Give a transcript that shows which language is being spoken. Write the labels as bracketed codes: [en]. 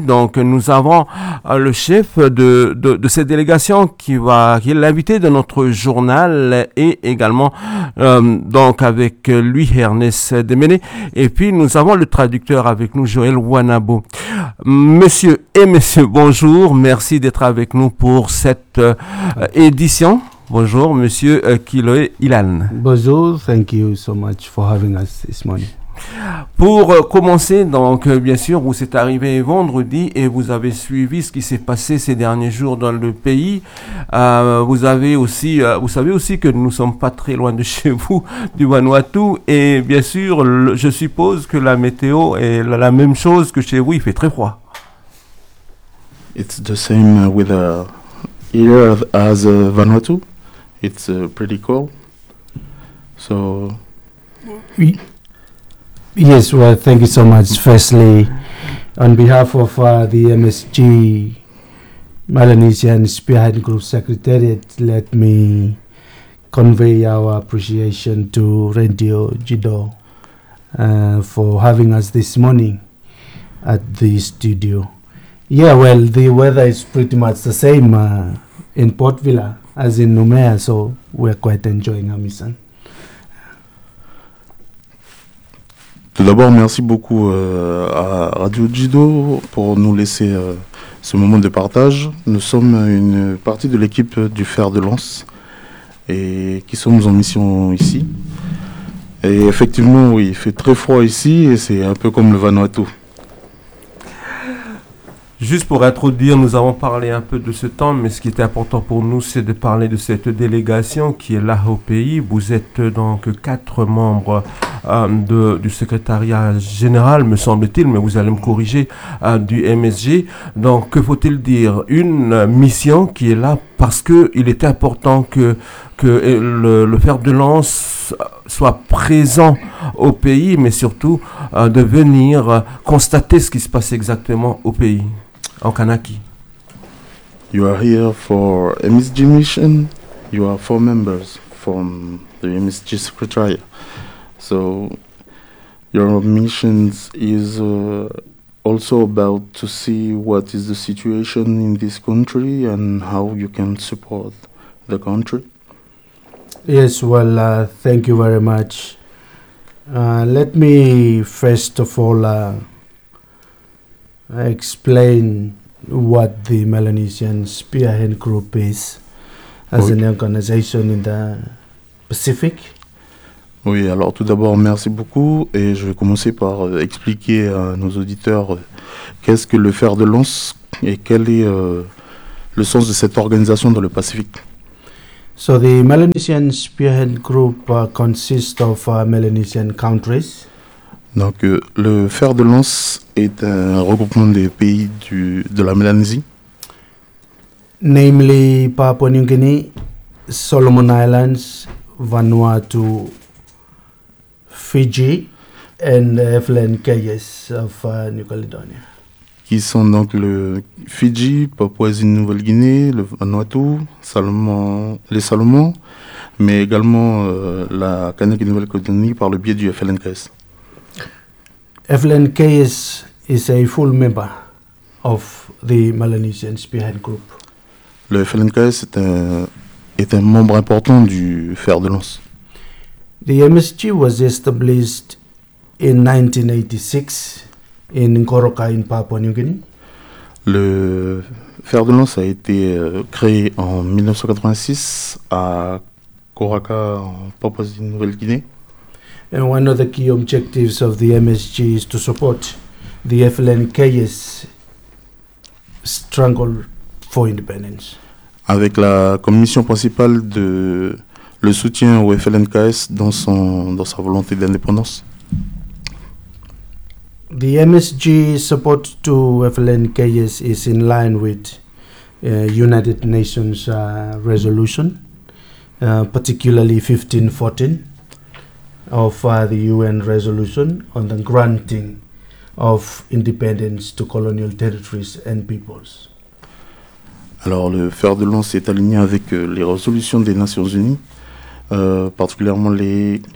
[fr] Donc nous avons le chef de cette délégation qui est l'invité de notre journal, et également donc avec lui Ernest Demene, et puis nous avons le traducteur avec nous, Joël Wanabo. Monsieur et monsieur, bonjour, merci d'être avec nous pour cette édition. Bonjour monsieur Kiloé Ilan. Bonjour, [en] thank you so much for having us this morning. [fr] Pour commencer, donc, bien sûr, vous êtes arrivé vendredi et vous avez suivi ce qui s'est passé ces derniers jours dans le pays. Vous savez aussi que nous ne sommes pas très loin de chez vous, du Vanuatu. Et bien sûr, je suppose que la météo est la même chose que chez vous. Il fait très froid. [en] It's the same weather here as Vanuatu. It's pretty cold. So. [fr] Oui. [en] Yes, well, thank you so much. Firstly, on behalf of the MSG Melanesian Spearhead Group Secretariat, let me convey our appreciation to Radio Jido for having us this morning at the studio. Yeah, well, the weather is pretty much the same in Port Vila as in Noumea, so we're quite enjoying our mission. [fr] Tout d'abord, merci beaucoup à Radio Jido pour nous laisser ce moment de partage. Nous sommes une partie de l'équipe du Fer de Lance et qui sommes en mission ici. Et effectivement, oui, il fait très froid ici et c'est un peu comme le Vanuatu. Juste pour introduire, nous avons parlé un peu de ce temps, mais ce qui était important pour nous, c'est de parler de cette délégation qui est là au pays. Vous êtes donc quatre membres du secrétariat général, me semble-t-il, mais vous allez me corriger, du MSG. Donc, que faut-il dire? Une mission qui est là parce qu'il était important que le fer de lance soit présent au pays, mais surtout de venir constater ce qui se passe exactement au pays. En Kanaki. [en] You are here for MSG mission. You are four members from the MSG secretariat. So your mission is also about to see what is the situation in this country and how you can support the country. Yes, well, thank you very much. Let me first of all explain what the Melanesian Spearhead Group is as an organization in the Pacific. [fr] Oui, alors tout d'abord, merci beaucoup. Et je vais commencer par expliquer à nos auditeurs qu'est-ce que le fer de lance et quel est le sens de cette organisation dans le Pacifique. [en] So the Melanesian Spearhead Group consists of Melanesian countries. [fr] Donc, le fer de lance est un regroupement des pays de la Mélanésie. [en] Namely, Papua New Guinea, Solomon Islands, Vanuatu, Fiji, and the Falkland Islands of New Caledonia. [fr] Qui sont donc le Fidji, Papouasie-Nouvelle-Guinée, le Vanuatu, les Salomon, mais également la Kanak-Nouvelle-Calédonie par le biais du FLNKS. [en] FLNKS is a full member of the Melanesian Spearhead Group. [fr] Le FLNKS est un membre important du fer de lance. [en] The MSG was established in 1986 in Ngoroka in Papua New Guinea. [fr] Le fer de lance a été créé en 1986 à Koraka en Papouasie-Nouvelle-Guinée. [en] And one of the key objectives of the MSG is to support the FLNKS struggle for independence. [fr] Avec la commission principale de le soutien au FLNKS dans sa volonté d'indépendance. [en] The MSG support to FLNKS is in line with United Nations resolution, particularly 1514. Of the UN resolution on the granting of independence to colonial territories and peoples. [fr] Alors le fer de lance est aligné avec les résolutions des Nations Unies, particulièrement les